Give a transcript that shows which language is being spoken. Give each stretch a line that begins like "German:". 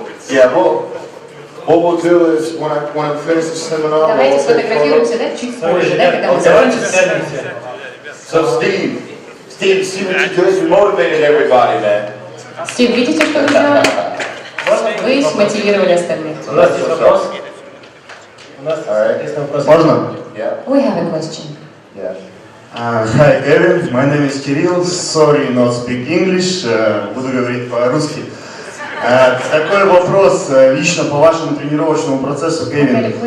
English: Yeah, well, what we'll do is when I finish the seminar,
Russian: Давайте
English: we'll take photos.
Russian: сфотографируемся, да, чуть позже, да, когда мы закончим.
English: So Steve, see what you did? You motivated everybody, man.
Russian: Стив, видите, что вы сделали? Вы смотивировали остальных. У нас есть вопрос. У нас есть вопрос. Можно?
English: Yeah, We have a question. yeah. Hi, Kevin. My name is Kirill. Sorry, not speak English.
Russian: Буду говорить по-русски. Такой вопрос лично по вашему тренировочному процессу, Кевин.